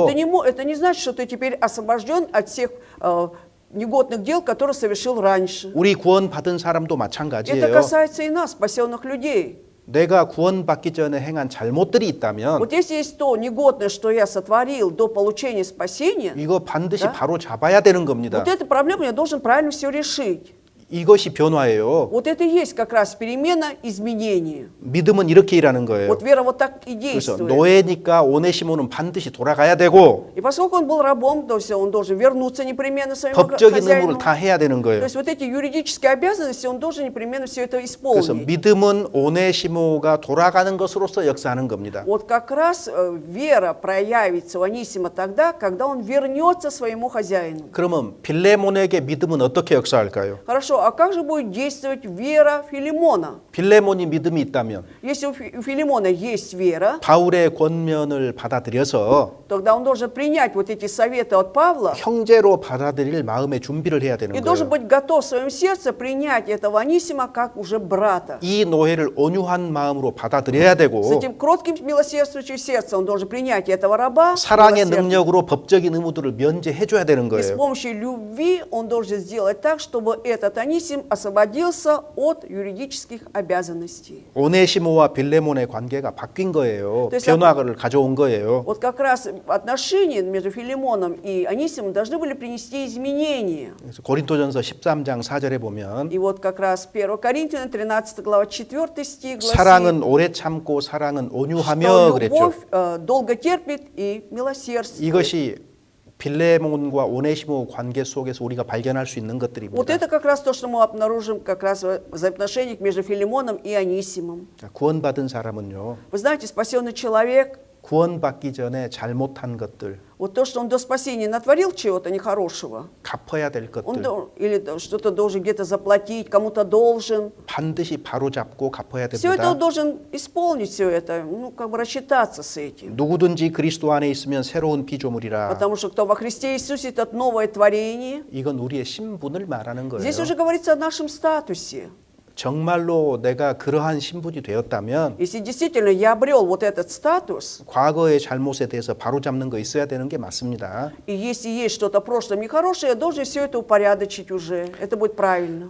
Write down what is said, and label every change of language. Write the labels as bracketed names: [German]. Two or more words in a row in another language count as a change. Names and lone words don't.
[Russian] это не значит, что ты теперь освобожден от всех негодных дел, которые совершил раньше. [Korean] 우리 구원 받은 사람도 [Russian] Это [Korean] 마찬가지예요. [Russian] касается и нас, спасенных людей. [Korean] 내가 구원받기 전에 행한 잘못들이 있다면 [Russian] Вот если есть то негодное, что я сотворил до получения спасения, [Korean] 이거 반드시 [Russian] Да? [Korean] 바로 잡아야 되는 겁니다. [Russian] вот эту проблему я должен правильно все решить. [Korean] 이것이 변화예요. [Russian] Вот это и есть как раз перемена, изменение. [Korean] 믿음은 이렇게 일하는 거예요. [Russian] Вот вера вот так и [Korean] 그래서 [Russian] действует. [Korean] 노예니까 오네시모는 반드시 돌아가야 되고 [Russian] И поскольку он был рабом, то есть он должен вернуться непременно своему [Korean] 법적인 [Russian] хозяину. [Korean] 의무를 다 해야 되는 [Russian] То [Korean] 거예요. [Russian] есть вот эти юридические обязанности, он должен непременно все это [Korean] 그래서 [Russian] исполнить. [Korean] 믿음은 오네시모가 돌아가는 것으로서 역사하는 겁니다. [Russian] Вот как раз вера проявится у Анисима тогда, когда он вернется своему хозяину. [Korean] 그러면 빌레몬에게 믿음은 어떻게 역사할까요? [Russian] Хорошо, а как же будет действовать вера Филимона? [Korean] 빌레몬이 믿음이 있다면 [Russian] Если у Филимона есть вера, [Korean] 바울의 권면을 받아들여서 [Russian] тогда он должен принять вот эти советы от Павла [Korean] 형제로 받아들일 마음의 준비를 해야 [Russian] и [Korean] 되는 [Russian] должен [Korean] 거예요. [Russian] быть готов в своем сердце принять этого Анисима как уже брата. [Korean] 이 노예를 온유한 마음으로 받아들여야 [Russian] С [Korean] 되고 [Russian] этим кротким, милосердствующим сердцем он должен принять этого раба [Korean] 사랑의 [Russian] милосердным. [Korean] 능력으로 법적인 의무들을 면제해 줘야 되는 [Russian] И с [Korean] 거예요. [Russian] помощью любви он должен сделать так, чтобы этот Анисим освободился от юридических обязанностей. [Korean] 오네시모와 빌레몬의 관계가 바뀐 거예요. 그래서- 변화를 가져온 거예요. [Russian] Вот как раз отношения между Филимоном и Анисимом должны были принести изменения. [Korean] 그래서 고린도전서 13장 4절에 보면 [Russian] И вот как раз 1 Коринфянам 13 глава 4 стих гласит, [Korean] 사랑은 오래 참고 사랑은 온유하며 [Russian] что [Korean] 그랬죠. [Russian] любовь долго терпит и милосердствует. [Korean] 이것이 빌레몬과 오네시모 관계 속에서 우리가 발견할 수 있는 [Russian] Вот [Korean] 것들입니다. [Russian] это как раз то, что мы обнаружим как раз в взаимоотношениях между Филимоном и Анисимом. [Korean] 자, 구원받은 사람은요. [Russian] Вы знаете, спасенный человек, [Korean] 구원받기 전에 잘못한 것들, [Russian] вот то, что он до спасения натворил чего-то нехорошего, [Korean] 갚아야 될 [Russian] он [Korean] 것들 [Russian] или что-то должен где-то заплатить, кому-то должен, [Korean] 반드시 바로잡고 갚아야 [Russian] все это он [Korean] 됩니다. [Russian] должен исполнить, все это, ну, как бы рассчитаться с этим. [Korean] 누구든지 그리스도 안에 있으면 새로운 피조물이라. [Russian] Потому что кто во Христе Иисусе, это новое творение. [Korean] 이건 우리의 신분을 말하는 거예요. [Russian] Здесь уже говорится о нашем статусе. [Korean] 정말로 내가 그러한 신분이 되었다면 [Russian] Если действительно я обрел вот этот статус, [Korean] 과거의 잘못에 대해서 바로잡는 거 있어야 되는 게 맞습니다. [Russian] и если есть что-то в прошлом нехорошее, я должен все это упорядочить уже. Это будет правильно.